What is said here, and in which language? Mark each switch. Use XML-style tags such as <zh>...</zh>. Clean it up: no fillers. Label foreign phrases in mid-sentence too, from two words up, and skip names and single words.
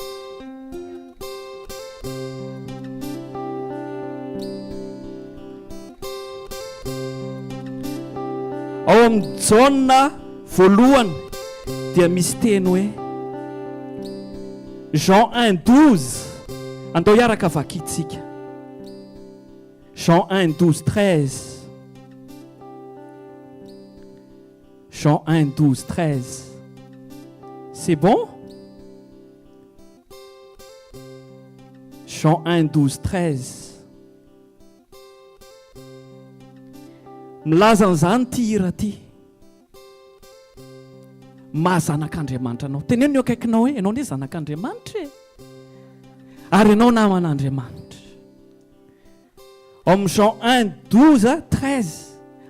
<mg>Ao amin'ny Jaona voalohany dia misy teny hoe Jean 1:12. Andao hiaraka vakitsika. Jean 1:12-13. Jean 1:12-13.</mg> <fr>C'est bon?</fr> <mg>Jean 1:12-13. Milaza an'izany ty hira ty. Mahazanak'Andriamanitra anao. Teneno eo akaikinao hoe ianao ne zanak'Andriamanitra e. Ary ianao naman'Andriamanitra. Ao amin'ny Jean 1:12-13.</mg>